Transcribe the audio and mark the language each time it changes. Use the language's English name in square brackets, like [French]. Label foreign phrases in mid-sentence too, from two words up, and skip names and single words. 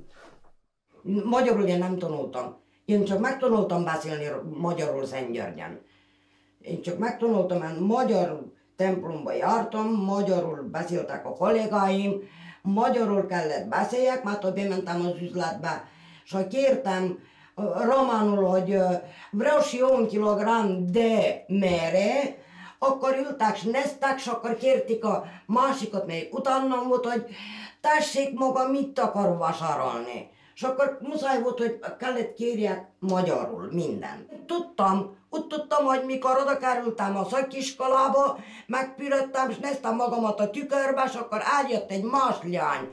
[Hungarian] Magyarul én nem tanultam. Én csak megtanultam beszélni magyarul Szentgyörgyen. Én csak megtanultam, mert magyar templomba jártam, magyarul beszéltek a kollégáim, magyarul kellett beszéljek, mert hogy bementem az üzletbe, és ha kértem románul, hogy [Romanian] vreau și eu 1 kilogram de mere, [Hungarian] akkor ültek és néztek, és akkor kérték a másikat, melyik utánam volt, hogy tessék maga, mit akar vásárolni. És akkor muszáj volt, hogy kellett kérjek magyarul mindent. Úgy tudtam, hogy mikor oda kerültem a szakiskolába, megpürödtem, és néztem magamat a tükörbe, és akkor eljött egy más lány.